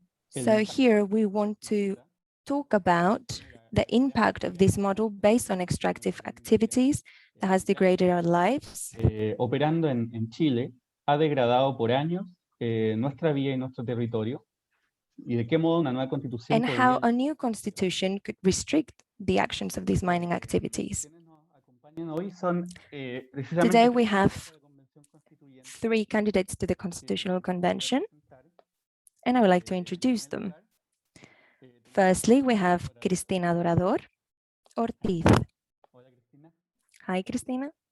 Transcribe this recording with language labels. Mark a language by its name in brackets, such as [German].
[English] So here we want to talk about the impact of this model based on extractive activities that has degraded our lives. [Spanish] Operando en Chile, ha degradado por años nuestra vida y nuestro territorio, y de qué modo una nueva constitución [English] And how [Spanish] podría... [English] a new constitution could restrict the actions of these mining activities. [Spanish] Hoy son, [English] Today we have 3 candidates to the Constitutional Convention, and I would like to introduce them. Firstly, we have Cristina Dorador Ortiz. Hi, Cristina.